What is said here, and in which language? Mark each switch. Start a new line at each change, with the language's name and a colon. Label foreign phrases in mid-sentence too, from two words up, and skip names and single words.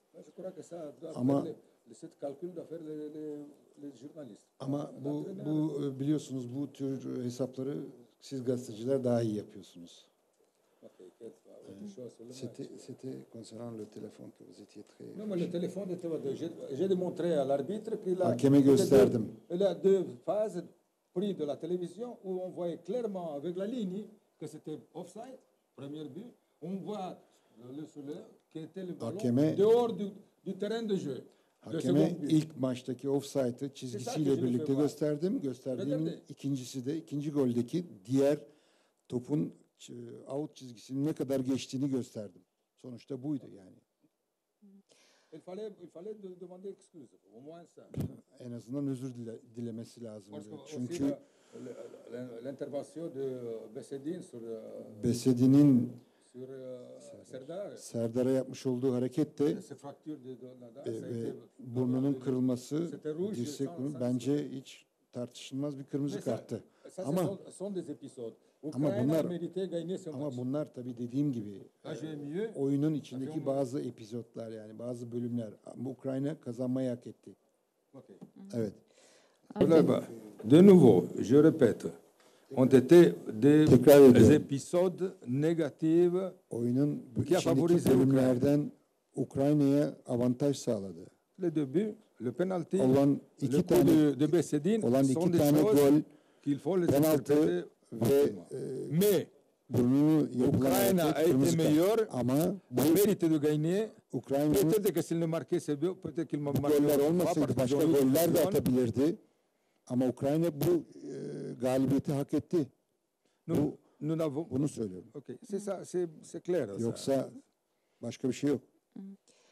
Turkish: Ama bu biliyorsunuz bu tür hesapları siz gazeteciler daha iyi yapıyorsunuz.
French: C'était concernant le téléphone que vous étiez très... Non, mais le téléphone était... J'ai démontré à l'arbitre qu'il a...
Turkish: Hakeme gösterdim.
French: Il a 2 phases prises de la télévision où on voyait clairement avec la ligne que c'était offside, premier but. On voit le soleil qui était le ballon dehors du terrain de jeu.
Turkish: Hakeme ilk maçtaki offside'ı çizgisiyle birlikte gösterdim. Gösterdiğimin ikinci goldeki diğer topun out çizgisinin ne kadar geçtiğini gösterdim. Sonuçta buydu yani.
French: Il fallait demander excuse, au moins ça.
Turkish: En azından özür dilemesi lazımdı. Çünkü
French: l'intervention de
Turkish: Besedin'in Serdar'a yapmış olduğu hareket de burnunun kırılması, dirsek bence hiç tartışılmaz bir kırmızı karttı. Ama bunlar tabii dediğim gibi oyunun içindeki bazı epizotlar yani bazı bölümler. Ama Ukrayna kazanmayı hak etti. Evet.
French: De nouveau, je répète, ont été des épisodes négatifs
Turkish: oyunun içindeki bölümlerden Ukrayna'ya avantaj sağladı.
French: Le début, le penalty,
Turkish: olan iki tane gol, penaltı ve burnunu
French: Ukraine a été meilleur,
Turkish: ama
French: mérite de gagner.
Turkish: Ukrayna'nın
French: peut-être que s'il ne marquait c'est bien, peut-être qu'il m'a marqué.
Turkish: Goller olmasaydı başka goller de atabilirdi. Ama Ukrayna bu galibiyeti hak etti. Bunu söylüyorum.
French: Okay, c'est ça, c'est clair.
Turkish: Yoksa başka bir şey yok.